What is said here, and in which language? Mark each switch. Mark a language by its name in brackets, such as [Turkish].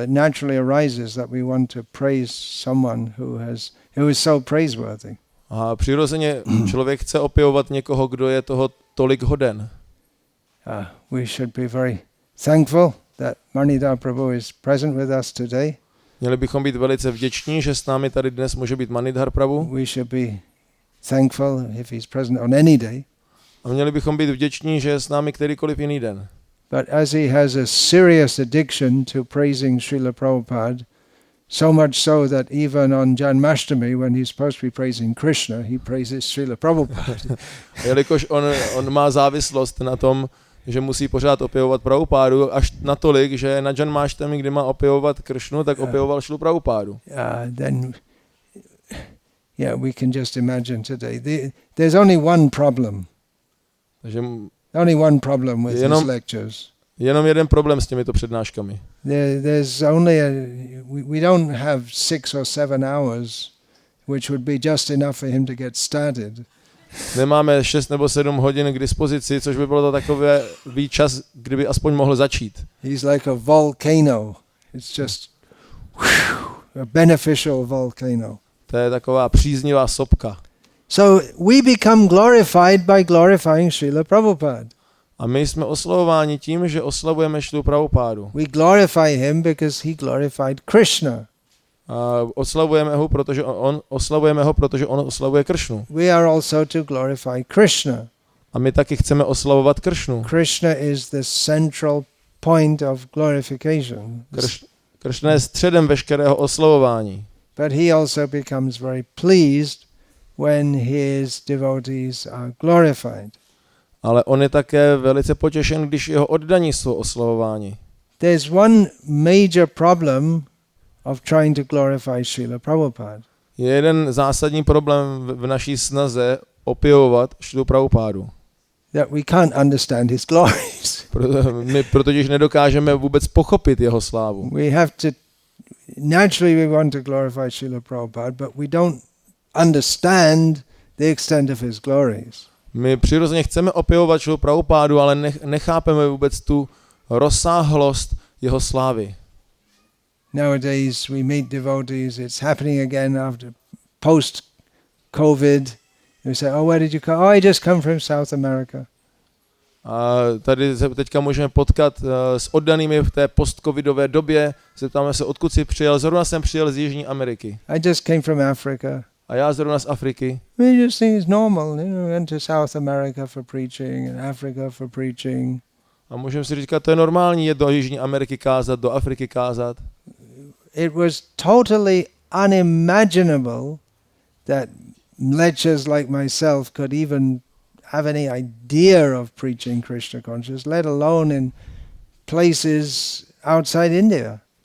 [English] It naturally arises that we want to praise someone who is so praiseworthy. [Czech] A přirozeně člověk chce opěvovat někoho, kdo je toho tolik hoden. [English] We should be very thankful that Manidhar Prabhu is present with us today. [Czech] Měli bychom být velice vděční, že s námi tady dnes může být Manidhar Prabhu. [English] We should be thankful if he's present on any day. [Czech] A měli bychom být vděční, že je s námi kterýkoliv jiný den. [English] But as he has a serious addiction to praising Srila Prabhupada, so much so that even on Janmashtami, when he's supposed to be praising Krishna, he praises Srila Prabhupada. [Czech] Jelikož on má závislost na tom, že musí pořád opěvovat Prabhupádu, až natolik, že na Janmashtami, kdy má opěvovat Krishnu, tak opěvoval Srilu Prabhupádu. [English] Then we can just imagine today. There's only one problem. Only one problem with his lectures. [Czech] Jenom jeden problém s těmito přednáškami. [English] There's only we don't have 6 or 7 hours, which would be just enough for him to get started. [Czech] Nemáme 6 nebo 7 hodin k dispozici, což by bylo to takový čas, kdyby aspoň mohl začít. [English] He's like a volcano. It's just a beneficial volcano. [Czech] To je taková příznivá sopka. [English] So we become glorified by glorifying Srila Prabhupada. [Czech] A my jsme oslavováni tím, že oslavujeme Srilu Prabhupádu. [English] We glorify him because he glorified Krishna. [Czech] A oslavujeme ho, protože on oslavuje Krishnu. [English] We are also to glorify Krishna. [Czech] A my taky chceme oslavovat Krishnu. [English] Krishna is the central point of glorification. [Czech] Krishna je středem veškerého oslavování. [English] But he also becomes very pleased when his devotees are glorified. [Czech] Ale on je také velice potěšen, když jeho oddaní jsou oslavováni. [English] There's one major problem of trying to glorify Srila Prabhupada. [Czech] Je jeden zásadní problém v naší snaze opěvovat Srilu Prabhupádu. [English] That we can't understand his glories. [Czech] My protože nedokážeme vůbec pochopit jeho slávu. [English] We have to naturally we want to glorify Srila Prabhupada, but we don't understand the extent of his glories. [Czech] My přirozeně chceme opěvovat Srilu Prabhupádu, ale nechápeme vůbec tu rozsáhlost jeho slávy. [English] Nowadays we meet devotees, it's happening again after post-COVID. You say, oh, where did you come? Oh, I just come from South America. [Czech] A tady se teďka můžeme potkat s oddanými v té post-covidové době. Zeptáme se, odkud jsi přijel. Zrovna jsem přijel z Jižní Ameriky. [English] I just came from Africa. [Czech] A já zrovna z Afriky. [English] We just think it's normal, went to South America for preaching and Africa for preaching. [Czech] A můžeme si říkat, to je normální, je do Jižní Ameriky kázat, do Afriky kázat. [English] It was totally unimaginable that lectures like myself could even have any idea of preaching Krishna consciousness, let alone in places outside India.